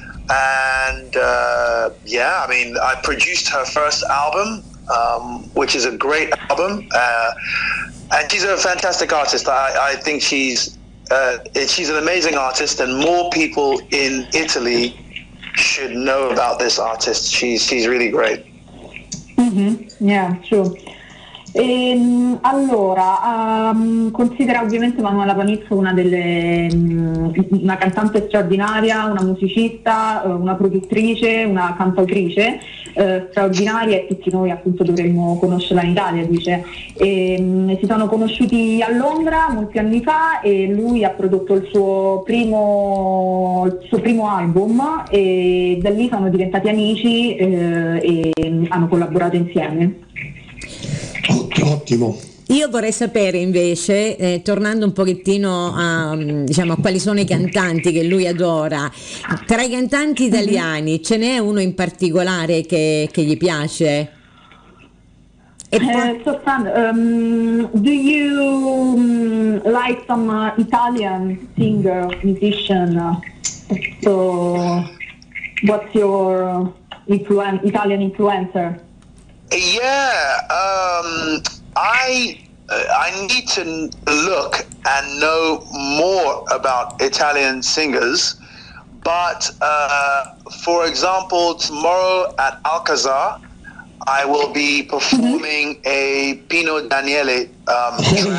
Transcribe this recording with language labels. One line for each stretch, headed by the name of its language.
English: And I produced her first album, which is a great album. And she's a fantastic artist. I think she's an amazing artist, and more people in Italy should know about this artist. She's really great. Yeah, true.
Italian: Allora, considera ovviamente Manuela Panizzo una cantante straordinaria, una musicista, una produttrice, una cantautrice straordinaria, e tutti noi appunto dovremmo conoscerla in Italia, dice. Si sono conosciuti a Londra molti anni fa e lui ha prodotto il suo primo album, e da lì sono diventati amici e hanno collaborato insieme. Ottimo. Io vorrei sapere invece, tornando un pochettino a, diciamo, a quali sono i cantanti che lui adora, tra i cantanti italiani ce n'è uno in particolare che gli piace? E poi...
English: So Fran, do you like some Italian singer, musician? So what's your Italian influencer? Yeah, I need to look and know more about Italian singers, but for example, tomorrow at Alcazar, I will be performing a Pino Daniele track.